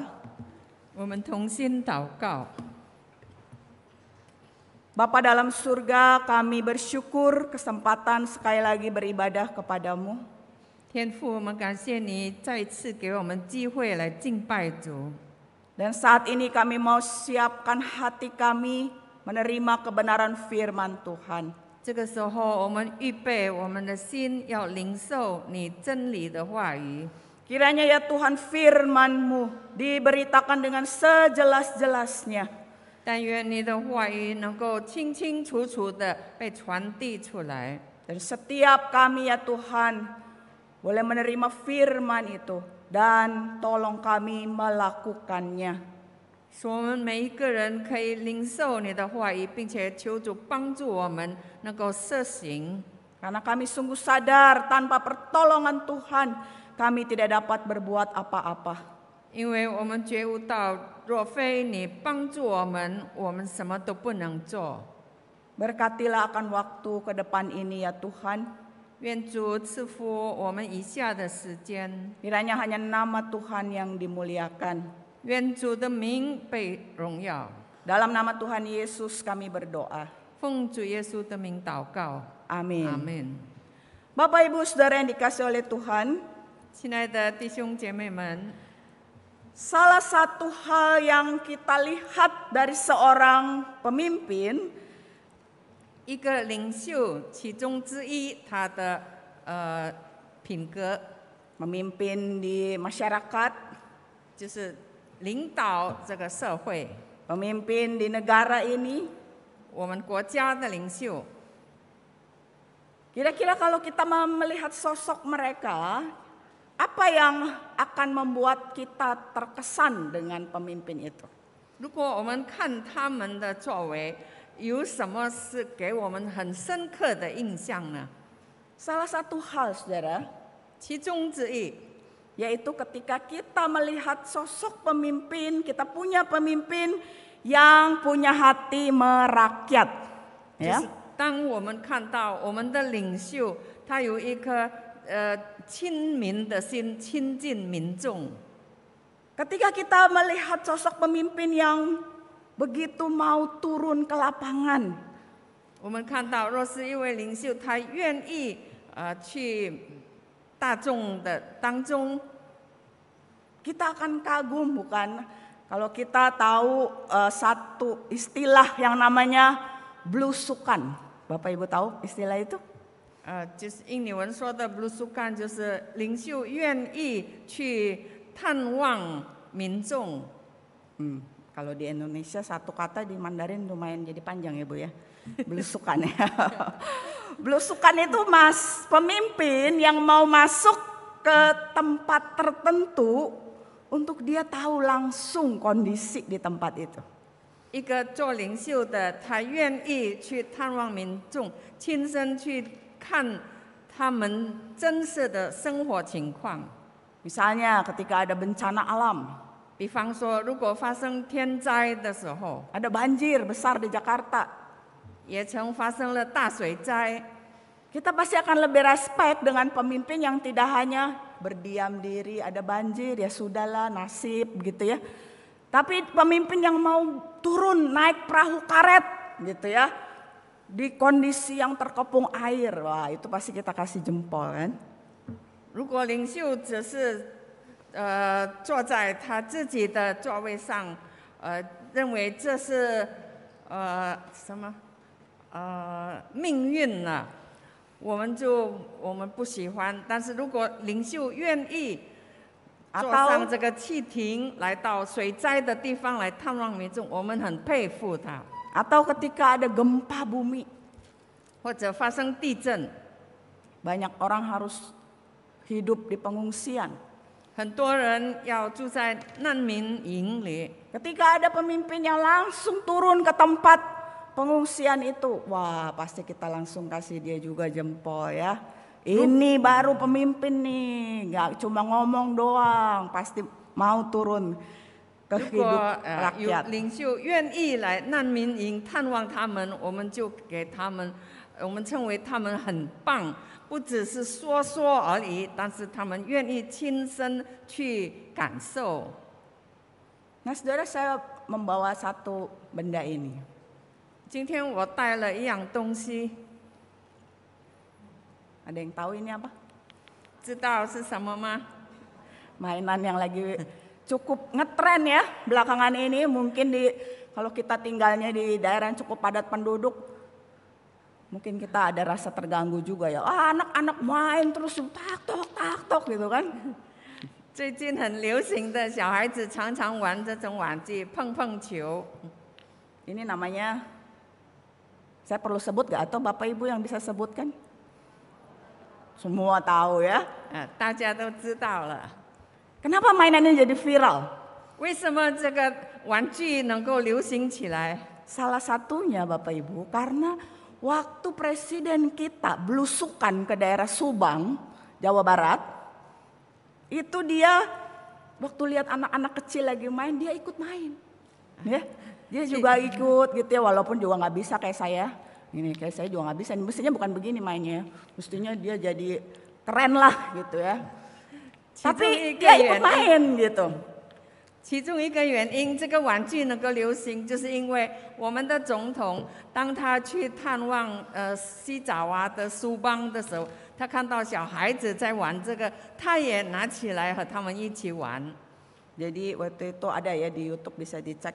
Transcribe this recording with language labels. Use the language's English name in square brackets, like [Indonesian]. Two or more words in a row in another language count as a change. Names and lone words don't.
[Chinese] 我们同心祷告。 [Indonesian] Bapa dalam surga, kami bersyukur kesempatan sekali lagi beribadah kepadamu. [Chinese] 天父，我们感谢你再一次给我们机会来敬拜主。 [Indonesian] Dan saat ini kami mau siapkan hati kami menerima kebenaran firman Tuhan. [Chinese] 这个时候，我们预备我们的心，要领受你真理的话语。 [Indonesian] Kiranya ya Tuhan firman-Mu diberitakan dengan sejelas-jelasnya. [Chinese] 但愿你的话语能够清清楚楚的被传递出来。 [Indonesian] Dan setiap kami ya Tuhan boleh menerima firman itu dan tolong kami melakukannya. [Chinese] 使我们每一个人可以领受你的话语，并且求主帮助我们能够实行。 [Indonesian] Karena kami sungguh sadar tanpa pertolongan Tuhan kami tidak dapat berbuat apa-apa. [Chinese] 因为我们觉悟到，若非你帮助我们，我们什么都不能做。 [Indonesian] Berkatilah akan waktu ke depan ini ya Tuhan. [Chinese] 愿主赐福我们以下的时间， [Indonesian] Kiranya hanya nama Tuhan yang dimuliakan. [Chinese] 愿主的名被荣耀。 [Indonesian] Dalam nama Tuhan Yesus kami berdoa. [Chinese] 奉主耶稣的名祷告， [Indonesian] Amin. [Chinese] 阿门。 [Indonesian] Bapak Ibu Saudara yang dikasih oleh Tuhan, [Chinese] 亲爱的弟兄姐妹们， [Indonesian] salah satu hal yang kita lihat dari seorang pemimpin [Chinese] 一个领袖其中之一，他的品格 [Indonesian] memimpin di masyarakat, [Chinese] 就是领导这个社会， [Indonesian] pemimpin di negara ini. [Chinese] 我们国家的领袖。 [Indonesian] Kira-kira kalau kita melihat sosok mereka, apa yang akan membuat kita terkesan dengan pemimpin itu? [Chinese] 如果我们看他们的作为，有什么是给我们很深刻的印象呢？ [Indonesian] Salah satu hal, saudara, [Chinese] 其中之一， [Indonesian] yaitu ketika kita melihat sosok pemimpin, kita punya pemimpin yang punya hati merakyat. [Chinese] 就 [Indonesian] Ya. [Chinese] 是当我们看到我们的领袖，他有一颗亲民的心，亲近民众。 [Indonesian] Ketika kita melihat sosok pemimpin yang begitu mau turun ke lapangan, [Chinese] 我们看到，若是一位领袖，他愿意去大众的当中， [Indonesian] kita akan kagum, bukan? Kalau kita tahu satu istilah yang namanya blusukan. Bapak Ibu tahu istilah itu? [Chinese] 就是印尼文说的 blusukan， 就是领袖愿意去探望民众。 [Indonesian] Kalau di Indonesia satu kata di Mandarin lumayan jadi panjang ya Bu ya. Blusukan ya. Blusukan itu pemimpin yang mau masuk ke tempat tertentu untuk dia tahu langsung kondisi di tempat itu. [Chinese] 一个做领袖的，他愿意去探望民众，亲身去看他们真实的生活情况。 [Indonesian] Misalnya ketika ada bencana alam, [Chinese] 比方说，如果发生天灾的时候， [Indonesian] ada banjir besar di Jakarta, [Chinese] 也曾发生了大水灾， [Indonesian] kita pasti akan lebih respect dengan pemimpin yang tidak hanya berdiam diri, ada banjir ya sudahlah nasib gitu ya. Tapi pemimpin yang mau turun naik perahu karet gitu ya. Di kondisi yang terkepung air, wah itu pasti kita kasih jempol kan. [Chinese] 如果领袖只是坐在他自己的座位上，认为这是什么命运呢？我们不喜欢。但是如果领袖愿意坐上这个汽艇，来到水灾的地方来探望民众，我们很佩服他。 [Indonesian] Atau ketika ada gempa bumi, [Chinese] 或者发生地震， [Indonesian] banyak orang harus hidup di pengungsian. [Chinese] 很多人要住在难民营里。 [Indonesian] Ketika ada pemimpin yang langsung turun ke tempat pengungsian itu, wah pasti kita langsung kasih dia juga jempol ya. Ini baru pemimpin nih, nggak cuma ngomong doang, pasti mau turun ke [Chinese] 如果 [Indonesian] hidup [Chinese] 有 [Indonesian] rakyat. [Chinese] 领袖愿意来难民营探望他们，我们就给他们，我们称为他们很棒，不只是说说而已，但是他们愿意亲身去感受。 [Indonesian] Nah saudara, saya membawa satu benda ini. [Chinese] 今天我带了一样东西， [Indonesian] Ada yang tahu ini apa? [Chinese] 知道是什么吗？ [Indonesian] Mainan yang lagi cukup ngetren ya belakangan ini. Mungkin kalau kita tinggalnya di daerah yang cukup padat penduduk, mungkin kita ada rasa terganggu juga ya. Anak-anak main terus tak tok gitu kan. [Chinese] 最近很流行的小孩子常常玩这种玩具，碰碰球。 [Indonesian] Ini namanya, saya perlu sebut gak atau Bapak Ibu yang bisa sebutkan? semua tahu ya. [Chinese] 大家都知道了。 [Indonesian] Kenapa mainannya jadi viral? [Chinese] 为什么这个玩具能够流行起来？ [Indonesian] Salah satunya Bapak Ibu karena waktu presiden kita belusukan ke daerah Subang, Jawa Barat, itu dia waktu lihat anak-anak kecil lagi main, dia ikut main. Ya, dia juga ikut gitu ya, walaupun juga nggak bisa kayak saya. Ini kayak saya juga nggak bisa. Mestinya bukan begini mainnya. Mestinya dia jadi keren lah gitu ya. Tapi dia ikut main gitu. [Chinese] 其中一个原因，这个玩具能够流行，就是因为我们的总统，当他去探望西爪哇的苏邦的时候，他看到小孩子在玩这个，他也拿起来和他们一起玩。 [Indonesian] Jadi waktu itu ada ya di YouTube bisa dicek